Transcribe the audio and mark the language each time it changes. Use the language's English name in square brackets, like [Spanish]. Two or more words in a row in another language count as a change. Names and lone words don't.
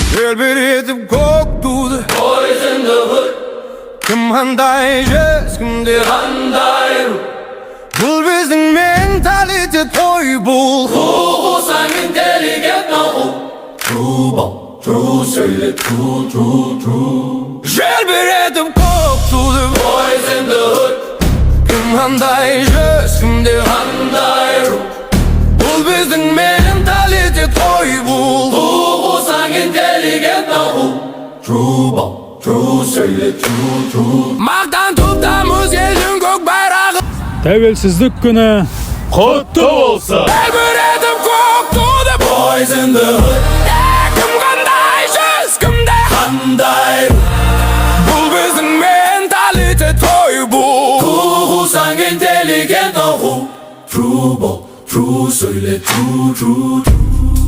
[Kazakh] Желбіретіп көк туды [English] Boys in the hood, [Kazakh] Кім қандай жез, кімде қандай ру. Бұл біздің менталитет той бұл Қуғысаң интеллигентно қу. [English] True ball, true сөйле, true. [Kazakh] Желбіретіп көк туды [English] Boys in the hood, [Kazakh] Кім қандай жез, кімде қандай ру. Бұл біздің менталитет той бұл Қуғысаң интеллигентно қу. [English] True ball, true сөйле, true. [Kazakh] Мақтан тұтамыз елдің көк байрағы Тәуелсіздік күні құтты болсын. Желбіретіп көк туды [English] Boys in the hood, [Kazakh] Кім қандай жез, кімде қандай ру. Бұл біздің менталитет той бұл Қуғысаң интеллигентно қу. [English] True ball, true сөйле, true.